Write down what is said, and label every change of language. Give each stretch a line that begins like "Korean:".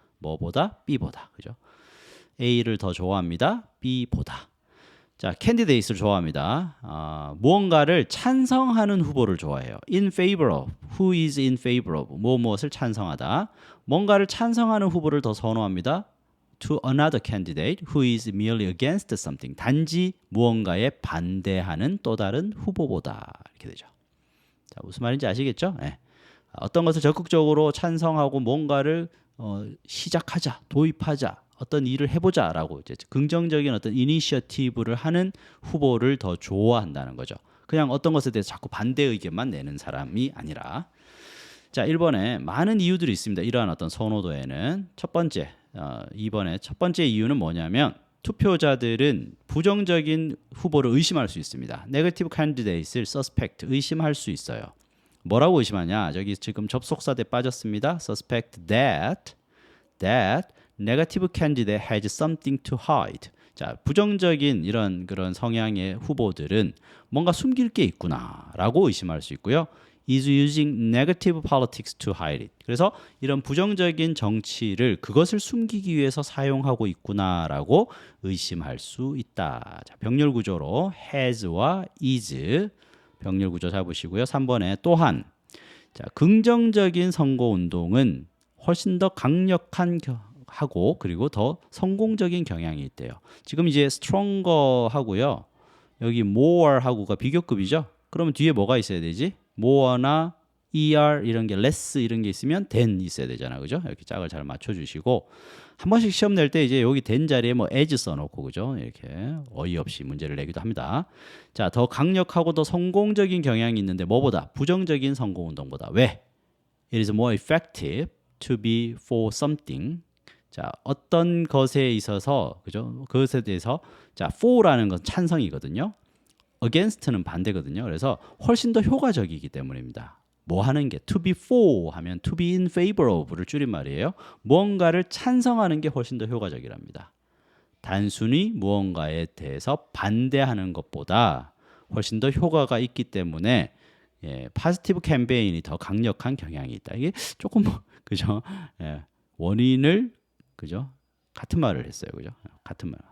Korean: 뭐보다? B보다. 그죠? A를 더 좋아합니다. B보다. 자, candidate를 좋아합니다. 무언가를 찬성하는 후보를 좋아해요.
English: In favor of. Who is in favor of.
Korean: 무엇을 찬성하다. 뭔가를 찬성하는 후보를 더 선호합니다.
English: To another candidate who is merely against something.
Korean: 단지 무언가에 반대하는 또 다른 후보보다. 이렇게 되죠. 자, 무슨 말인지 아시겠죠? 네. 어떤 것을 적극적으로 찬성하고 뭔가를 시작하자, 도입하자, 어떤 일을 해보자라고 이제 긍정적인 어떤 이니셔티브를 하는 후보를 더 좋아한다는 거죠. 그냥 어떤 것에 대해서 자꾸 반대 의견만 내는 사람이 아니라. 자, 1번에 많은 이유들이 있습니다. 이러한 어떤 선호도에는 첫 번째, 2번에 첫 번째 이유는 뭐냐면 투표자들은 부정적인 후보를 의심할 수 있습니다. 네거티브 캔디데이트를 suspect, 의심할 수 있어요. 뭐라고 의심하냐? 저기 지금 접속사대 빠졌습니다.
English: suspect that negative candidate has something to hide.
Korean: 자, 부정적인 이런 그런 성향의 후보들은 뭔가 숨길 게 있구나라고 의심할 수 있고요.
English: is using negative politics to hide it.
Korean: 그래서 이런 부정적인 정치를 그것을 숨기기 위해서 사용하고 있구나라고 의심할 수 있다. 자, 병렬 구조로 has와 is 병렬 구조 잡으시고요. 3번에 또한 자, 긍정적인 선거 운동은 훨씬 더 강력한 하고 그리고 더 성공적인 경향이 있대요. 지금 이제 stronger 하고요. 여기 more 하고가 비교급이죠. 그러면 뒤에 뭐가 있어야 되지? more나 er 이런 게 less 이런 게 있으면 than 있어야 되잖아, 그죠? 이렇게 짝을 잘 맞춰주시고 한 번씩 시험 낼 때 이제 여기 than 자리에 뭐 as 써놓고 그죠? 이렇게 어이없이 문제를 내기도 합니다. 자, 더 강력하고 더 성공적인 경향이 있는데 뭐보다 부정적인 성공 운동보다 왜?
English: It is more effective to be for something.
Korean: 자, 어떤 것에 있어서 그죠? 그것에 대해서 자, for라는 건 찬성이거든요. against는 반대거든요. 그래서 훨씬 더 효과적이기 때문입니다. 뭐 하는 게
English: to be for
Korean: 하면
English: to be in favor of
Korean: 를 줄인 말이에요. 무언가를 찬성하는 게 훨씬 더 효과적이랍니다. 단순히 무언가에 대해서 반대하는 것보다 훨씬 더 효과가 있기 때문에 파지티브 캠페인이 더 강력한 경향이 있다. 이게 조금 그죠? 원인을 그죠? 같은 말을 했어요. 그죠? 같은 말.